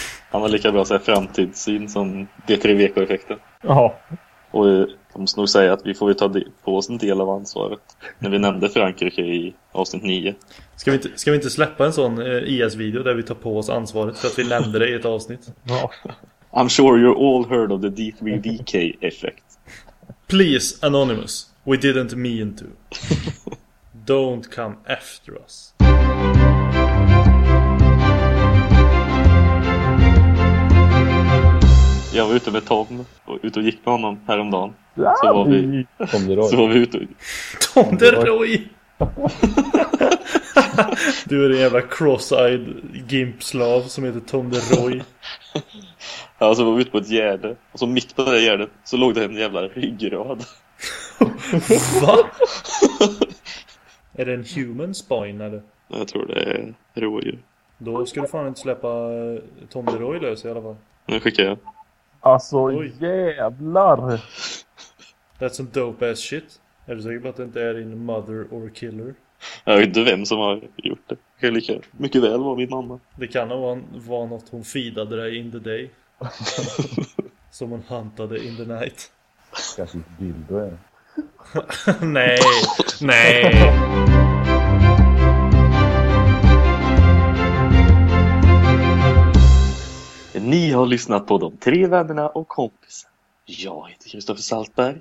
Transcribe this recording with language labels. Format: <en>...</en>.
<sv>Han har lika bra så här framtidssyn som D3VK-effekten. Ja. Och de måste nog säga att vi får ju ta på oss en del av ansvaret. När vi nämnde Frankrike i avsnitt 9. Ska vi inte släppa en sån IS-video där vi tar på oss ansvaret för att vi nämnde det i ett avsnitt? Ja.</sv> <en>I'm sure you all heard of the D3VK-effekt. Please, Anonymous, we didn't mean to. Don't come after us.</en> <sv>Jag var ute med Tom och ute och gick med honom häromdagen. Så var vi, Tom de Roy. Så var vi ute. Tom de Roy! Du är en jävla cross-eyed gimpslav som heter Tom de Roy. Ja, så var vi ute på ett gärde. Och så mitt på det där gärdet så låg det en jävla ryggrad. Va? Är det en</sv> <en>human spine</en> <sv>eller? Jag tror det är rådjur. Då ska du fan inte släppa Tom de Roy lös i alla fall. Nu skickar jag. Alltså, oj. Jävlar!</sv> <en>That's some dope-ass shit.</en> <sv>Är du säker på att det inte är din</sv> <en>mother or killer?</en> <sv>Jag vet inte vem som har gjort det. Det kan lika mycket väl vara min mamma. Det kan vara något hon feedade dig</sv> <en>in the day.</en> <sv>Som hon huntade</sv> <en>in the night.</en> <sv>Kanske inte bilder är det. Nej! Nej! Ni har lyssnat på De tre vännerna och kompisen. Jag heter Kristoffer Saltberg.</sv>